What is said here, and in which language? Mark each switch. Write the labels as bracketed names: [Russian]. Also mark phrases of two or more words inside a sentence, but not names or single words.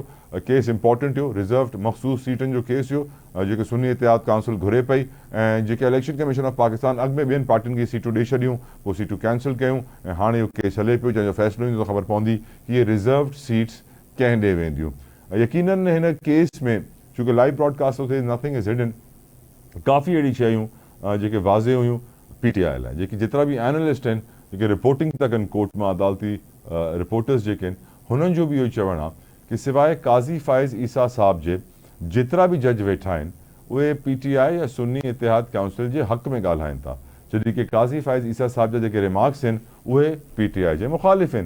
[Sindhi] केस इंपॉर्टेंट हुयो, रिज़र्व्ड मख़सूस सीटनि जो केस हुयो, जेके सुन्नी इतिहाद काउंसिल घुरे पई ऐं जेके इलेक्शन कमीशन ऑफ पाकिस्तान अॻु में ॿियनि पार्टियुनि खे सीटूं ॾेई छॾियूं, पोइ सीटूं कैंसिल कयूं ऐं हाणे इहो केस हले पियो, जंहिंजो फ़ैसिलो ईंदो त ख़बर पवंदी कि इहे [English] reserved seats [Sindhi] कंहिं ॾे वेंदियूं। यकीनन हिन केस में छोकी [English] live broadcast [Sindhi] थिए, [English] nothing is hidden, [Sindhi] काफ़ी अहिड़ी शयूं जेके वाज़े हुयूं PTI लाइ, जेके जेतिरा बि एनालिस्ट आहिनि, जेके रिपोर्टिंग था कनि कोर्ट मां, अदालती रिपोर्टर्स जेके आहिनि, हुननि जो बि इहो चवणु आहे कि सवाइ काज़ी फ़ाइज़ ईसा साहब जे जेतिरा बि जज वेठा आहिनि उहे PTI या सुन्नी इतिहाद काउंसिल जे हक़ में ॻाल्हाइनि था, जॾहिं कि काज़ी फ़ाइज़ ईसा साहब जा जेके रिमार्क्स आहिनि उहे PTI जे मुख़ालिफ़ आहिनि।